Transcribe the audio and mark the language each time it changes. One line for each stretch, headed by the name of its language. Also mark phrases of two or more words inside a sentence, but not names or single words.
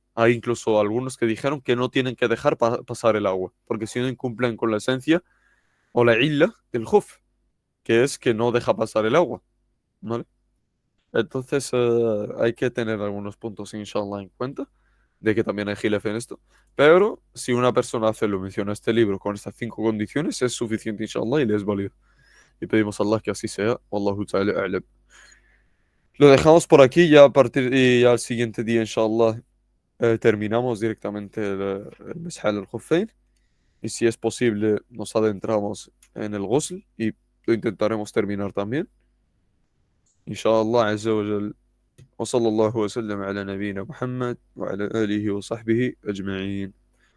Spanish: Hay incluso algunos que dijeron que no tienen que dejar pasar el agua, porque si no incumplen con la esencia o la illa del khuf, que es que no deja pasar el agua, ¿vale? Entonces hay que tener algunos puntos, inshallah, en cuenta, de que también hay gilaf en esto. Pero si una persona hace lo menciona este libro con estas cinco condiciones, es suficiente, inshallah, y le es válido. Y pedimos a Allah que así sea.
Arabic: والله تعالى أعلم.
Spanish: Lo dejamos por aquí ya a partir y ya al siguiente día, inshallah, terminamos directamente el
Arabic: مسح الخفين.
Spanish: Y si es posible, nos adentramos en el ghusl y lo intentaremos terminar también.
Arabic: إن شاء الله، عز وجل. وصلى الله وسلم على نبينا محمد وعلى آله وصحبه أجمعين.